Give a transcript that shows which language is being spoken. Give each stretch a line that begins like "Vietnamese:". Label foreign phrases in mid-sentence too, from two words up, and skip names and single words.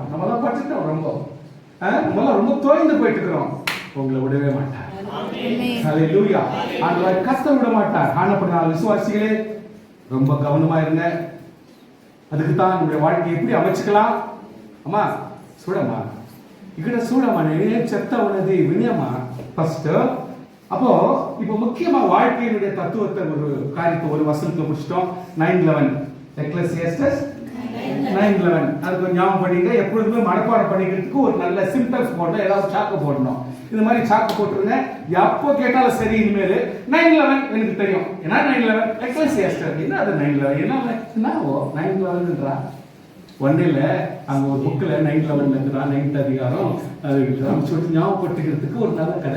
Tamil: நம்மெல்லாம் பட்டுட்டோம், ரொம்ப நம்மெல்லாம் ரொம்ப தோய்ந்து போயிட்டு இருக்கிறோம். உங்களை விடவே மாட்டார். ஹல்லேலூயா. ஆண்டவர் கஷ்டம் விட மாட்டார். ஆனப்படினால் விசுவாசிகளே ரொம்ப கவனமா இருங்க. அதுக்கு தான் நம்முடைய வாழ்க்கையை எப்படி அமைச்சுக்கலாம்? அம்மா சூடம்மா,
Telugu: ఇక్కడ చూడమ్మా, నేనేం చెప్తా ఉన్నది వినమ్మా ఫస్ట్.
Tamil: அப்போ இப்போ முக்கியமா வாழ்க்கையினுடைய தத்துவத்தை ஒரு காரியத்தை ஒரு வசனத்துல முடிச்சிட்டோம். 9:11 எக்லெசியாஸ்டஸ் 9:11 அதுக்கு ஞாபகம் பண்ணிங்க. எப்பொழுதுமே மனப்பாடம் பண்ணிக்கிறதுக்கு ஒரு நல்ல சிம்டம்ஸ் போடணும், ஏதாவது சாக்கு போடணும். இந்த மாதிரி சாக்கு போட்டுருங்க, எப்போ கேட்டாலும் சரி. இனிமேல் 9:11 எனக்கு தெரியும், ஏன்னா 9:11 எக்லெசியாஸ்டஸ் என்ன அது 9:11 என்ன 9:11ன்றா ஒன்றில் அங்கே ஒரு புக்கில் 9:11 இருக்குதா, 9th அதிகாரம் சொல்லிட்டு ஞாபகப்படுத்திக்கிறதுக்கு ஒரு நல்ல கதை.